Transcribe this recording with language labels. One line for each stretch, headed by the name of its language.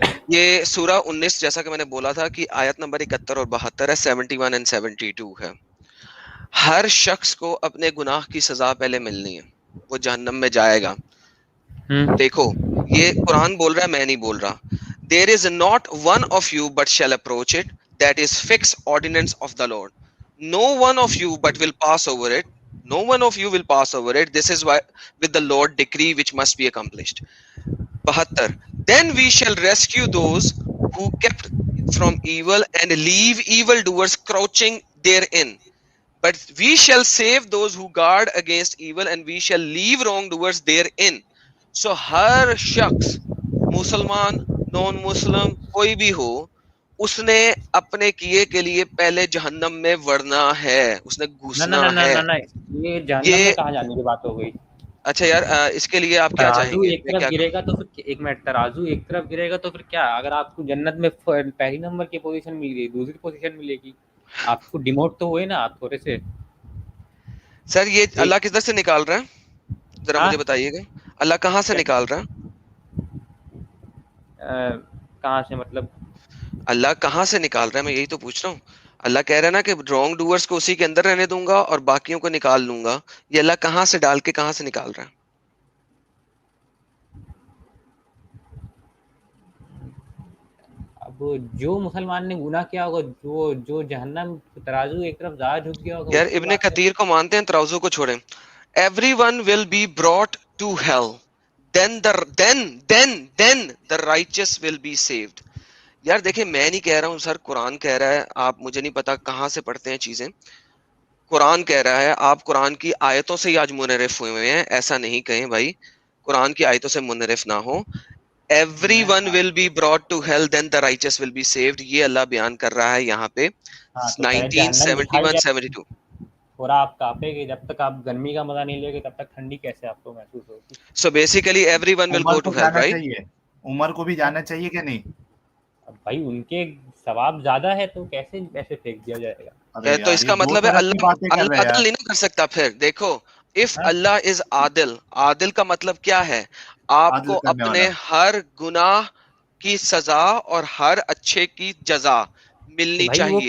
Hindi: ये सूरा 19 जैसा कि मैंने बोला था कि आयत नंबर 71 और 72 है, 71 एंड 72 है। हर शख्स को अपने गुनाह की सजा पहले मिलनी है, वो जहन्नम में जाएगा। देखो ये कुरान बोल रहा है, मैं नहीं बोल रहा।
English: There is not one of you but shall approach it, that is fixed ordinance of the Lord. No one of you but will pass over it. No one of you will pass over it. This is why with the Lord decree which must be accomplished. 72. Then we shall rescue those who kept from evil and leave evildoers crouching therein. But we shall save those who guard against evil and we shall leave wrongdoers therein.
Hindi: So हर शख्स, मुसलमान, non Muslim, कोई भी हो, उसने अपने किए के लिए पहले जहन्नम में वरना है, उसने घुसना है। ये जहन्नम में कहाँ जाने की बात हो गई? अच्छा यार, इसके लिए आप क्या चाहेंगे? एक तरफ गिरेगा तो फिर, एक मिनट, तराजू एक तरफ गिरेगा तो फिर क्या? अगर आपको जन्नत में पहली नंबर की पोजीशन मिल गई, दूसरी पोजीशन मिलेगी, आपको डिमोट तो हुए ना आप थोड़े से। सर ये अल्लाह किधर से निकाल रहा है, जरा मुझे बताइएगा। अल्लाह कहाँ से निकाल रहा है? कहाँ से मतलब? अल्लाह कहाँ से निकाल रहा है, मैं यही तो पूछ रहा हूँ। अल्लाह कह रहा है ना कि रॉन्ग डूअर्स को उसी के अंदर रहने दूंगा और बाकियों को निकाल लूंगा। ये अल्लाह कहाँ से डाल के कहाँ से निकाल रहा है? अब जो मुसलमान ने गुनाह किया होगा, जो जहन्नम, तराजू एक तरफ ज़्यादा झुक गया होगा। यार इब्ने कतीर को मानते हैं, तराजू को छोड़ें।
English: Everyone will be brought to hell, then the righteous will be saved.
Hindi: यार देखिए, मैं नहीं कह रहा हूँ सर, कुरान कह रहा है। आप, मुझे नहीं पता कहाँ से पढ़ते हैं चीजें। कुरान कह रहा है, आप कुरान की आयतों से ही आज मुनरिफ हुए हैं, ऐसा नहीं कहें भाई। कुरान की आयतों से मुनरिफ ना हो।
English: Everyone will be brought to hell, then the righteous will be saved.
Hindi: ये अल्लाह बयान कर रहा है यहाँ पे 1971-72। थोड़ा आप कांपेंगे, जब तक आप गर्मी का मजा नहीं लेंगे तब तक ठंडी कैसे आपको महसूस होगी?
English: So basically everyone will go to hell, right?
Hindi: Umar को भी जाना चाहिए क्या नहीं? भाई उनके सवाब ज्यादा है तो कैसे ऐसे फेंक दिया जाएगा? तो इसका मतलब है अल्लाह अदल नहीं कर सकता। फिर देखो,
English: if Allah is
Hindi: Adil, Adil का मतलब क्या है? आपको अपने हर गुनाह की सजा और हर अच्छे की जजा मिलनी चाहिए।